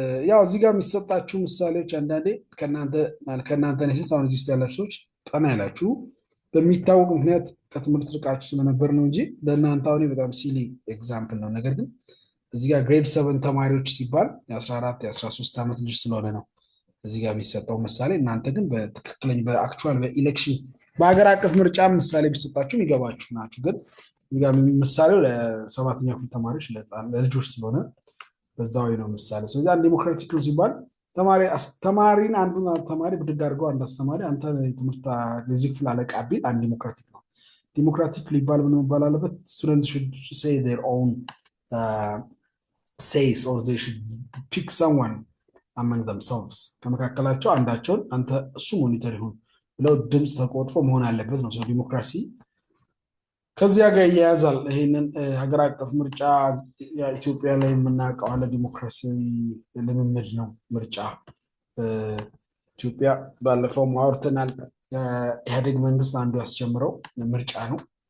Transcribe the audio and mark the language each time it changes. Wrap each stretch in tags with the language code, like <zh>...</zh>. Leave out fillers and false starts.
<am>ያው እዚህ ጋር የሚሰጣችሁ ምሳሌዎች አንዳንዴ ከእናንተ ነሲስ አሁን እዚህ ውስጥ ያላችሁ ሰዎች ጠና ያላችሁ በሚታወቅ ምክንያት ከትምህርት ርቃችሁ ስለነበር ነው እንጂ ለእናንተ አሁን በጣም ሲሊ ኤግዛምፕል ነው። ነገር ግን እዚህ ጋር ግሬድ 7 ተማሪዎች ሲባል የ14 የ13 ዓመት ልጅ ስለሆነ ነው እዚህ ጋር የሚሰጠው ምሳሌ። እናንተ ግን በትክክለኛ በአክቹዋል በኢሌክሽን በሀገር አቀፍ ምርጫ ምሳሌ ቢሰጣችሁ ይገባችሁ ናችሁ። ግን እዚህ ጋር ምሳሌው ለሰባተኛ ክፍል ተማሪዎች ለልጆች ስለሆነ በዛው ነው ምሳሌ። ስለዚህ አንድ ዲሞክራቲክ ነው ሲባል ተማሪን አንዱን ተማሪ ብድግ አድርገው አንድ አስተማሪ አንተ የትምህርት የዚህ ክፍል አለቃ ቢል አንድ ዲሞክራቲክ ነው። ዲሞክራቲክ ሊባል ምን መባል አለበት?</am> <en>students should say their own says or they should pick someone among themselves.</en> <am>ከመካከላቸው አንዳቸውን አንተ እሱ ሞኒተር ይሁን ብለው ድምፅ ተቆጥፎ መሆን አለበት ነው። ዲሞክራሲ ከዚያ ጋር ያያዛል። ይሄንን ሀገር አቀፍ ምርጫ ኢትዮጵያ ላይ የምናውቀው አለ ዲሞክራሲ ልምምድ ነው። ምርጫ ኢትዮጵያ ባለፈው ማውርተናል። ኢህአዴግ መንግስት አንዱ ያስጀምረው ምርጫ ነው።</am>